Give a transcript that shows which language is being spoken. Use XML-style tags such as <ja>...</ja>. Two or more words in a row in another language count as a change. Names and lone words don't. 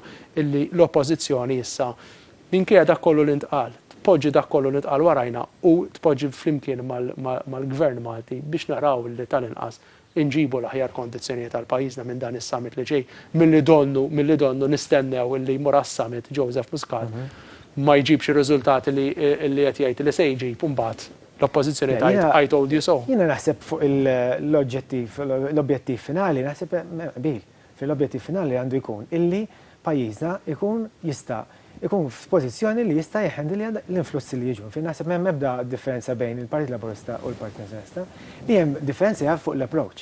<mt>illi l-Oppożizzjoni issa minkejja dak kollu li ntqal tpoġġi dak kollu li ntqal warajna u tpoġġi flimkien mal-Gvern Malti biex naraw li tal-inqas inġibu l-aħjar kondizzjonijiet għal pajjiżna minn dan is-summit li ġej milli donnu nistennew illi jmur għas-summit Joseph Muscat ma jġibx ir-riżultati li qed jgħid li se jġib imbagħad l-Oppożizzjoni tgħid</mt> <en>I told you so.</en> <mt>Jiena naħseb fuq l-objettiv finali naħseb qbil fil-objettiv finali għandu jkun illi pajjiżna jkun jista' ikun f'pożizzjoni li jista' jħendilja l-influssi li jiġu. Fin naħseb m'hemm ebda differenza bejn il-Partit Laburista u l-Partit Nazzjonalista, li hemm differenza fuq l-approach.</mt>